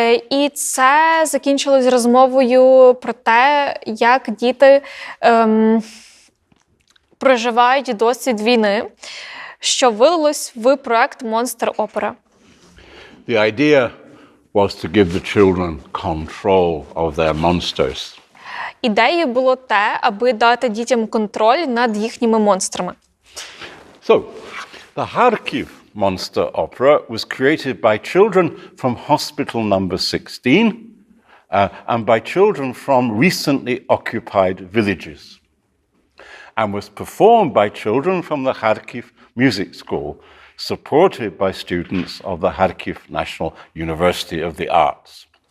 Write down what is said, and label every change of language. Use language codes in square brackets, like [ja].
[uk] І це закінчилось розмовою про те, як діти проживають досвід війни, що вилилось в проект «Монстр Опера». [en] The idea was to give the children control of their monsters. [uk] Ідеєю було те, аби дати дітям контроль над їхніми монстрами. [en] So, the Kharkiv Monster Opera was created by children from hospital number 16 and by children from recently occupied villages, and was performed by children from the Kharkiv Music School, supported by students of the Kharkiv National University of the Arts.